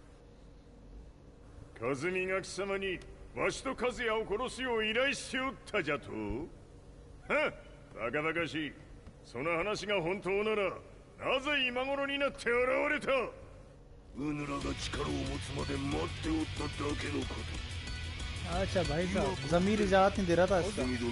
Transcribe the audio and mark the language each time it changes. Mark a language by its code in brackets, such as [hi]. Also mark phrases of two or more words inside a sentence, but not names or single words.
[ja] 和美が貴様にわしと和也を殺すよう依頼しておったじゃと？は？バカバカしい。その話が本当ならなぜ今頃になって現れた？うぬらが力を持つまで待っておっただけのこと。 [hi] अच्छा भाई साहब ज़मीर इजाज़त नहीं दे रहा था इसका।